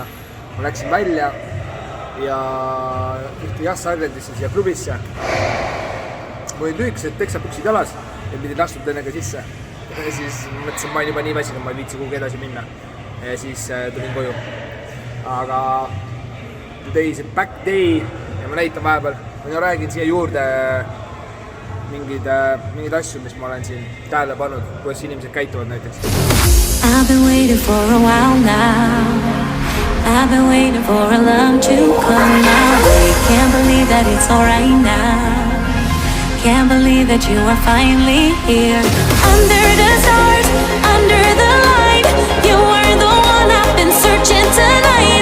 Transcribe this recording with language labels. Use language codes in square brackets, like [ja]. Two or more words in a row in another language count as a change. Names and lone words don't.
[et] Ma läksin välja ja ühte Yas Islandisse siia klubisse. Mul olid lühikesed teksapüksid jalas ja pidin astuda ennega sisse. Ja siis mõtlesin, ma olen juba nii väsinud, ma ei viitsi kuhugi edasi minna. Ja siis tulin koju. Aga [en] today is a back day [et] ja ma näitan vahepeal. Ma räägin siia juurde mingid asju, mis ma olen siin tähele pannud, kuidas inimesed käituvad näiteks. [en] I've been waiting for a while now. I've been waiting for a love to come my way. Can't believe that it's alright now. Can't believe that you are finally here. Under the stars, under the light, you are the one I've been searching tonight.